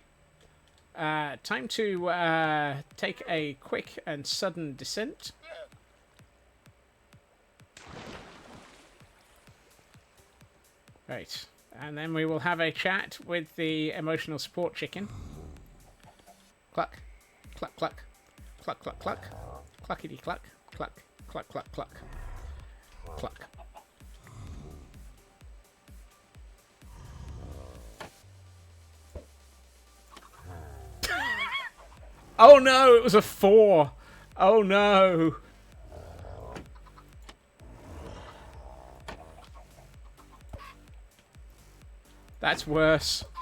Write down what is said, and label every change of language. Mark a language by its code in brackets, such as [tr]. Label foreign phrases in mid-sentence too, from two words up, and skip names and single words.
[en] Time to take a quick and sudden descent. Right. And then we will have a chat with the emotional support chicken. Cluck. Cluck, cluck. Cluck, cluck, cluck. Cluckity cluck. Cluck. Cluck, cluck, cluck. Cluck. Oh no, it was a 4. Oh no. That's worse.